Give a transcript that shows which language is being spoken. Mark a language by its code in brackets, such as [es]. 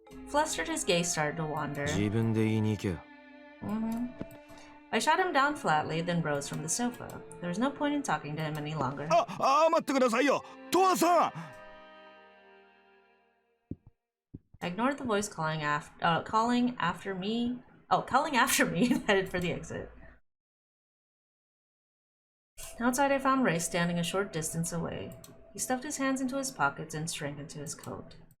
[en] Flustered, his gaze started to wander. [ja] 自分で言いに行けよ。 [en] I shot him down flatly, then rose from the sofa. There was no point in talking to him any longer. [ja] 待ってくださいよ、トワさん。 [en] I ignored the voice calling after me, and headed for the exit. Outside, I found Ray standing a short distance away. He stuffed his hands into his pockets and shrank into his coat.